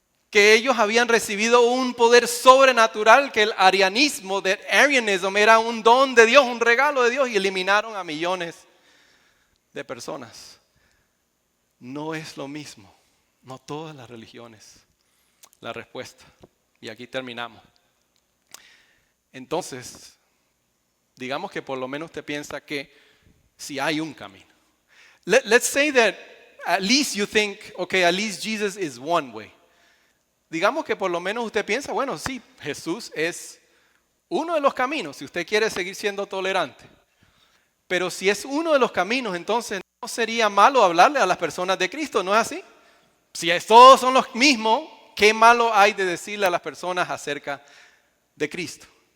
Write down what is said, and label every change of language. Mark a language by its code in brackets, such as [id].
[es] Que ellos habían recibido un poder sobrenatural, que el arianismo, [en] that Arianism [es] era un don de Dios, un regalo de Dios, y eliminaron a millones de personas. No es lo mismo, no todas las religiones. La respuesta, y aquí terminamos. Entonces, digamos que por lo menos usted piensa que si hay un camino. [en] Let's say that at least you think, okay, at least Jesus is one way. [es] Digamos que por lo menos usted piensa, bueno, sí, Jesús es uno de los caminos, si usted quiere seguir siendo tolerante. Pero si es uno de los caminos, entonces no sería malo hablarle a las personas de Cristo, ¿no es así? Si todos son los mismos, ¿qué malo hay de decirle a las personas acerca de Cristo?